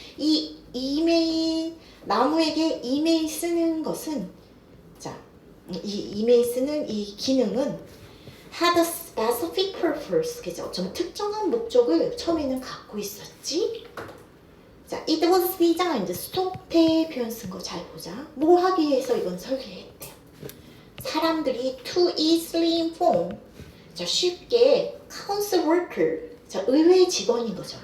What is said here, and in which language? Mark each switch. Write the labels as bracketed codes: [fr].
[ko] 이 이메일 나무에게 이메일 쓰는 것은 자, 이 이메일 쓰는 이 기능은 [en] had a specific purpose [ko] 그죠? 좀 특정한 목적을 처음에는 갖고 있었지. 자, [en] 자, it was designed. [ko] 수동태 표현 쓴 거 잘 보자. 뭐 하기 위해서 이건 설계했대요. 사람들이 [en] to easily inform. [ko] 자, 쉽게 council worker. 자, 의회 직원인 거죠.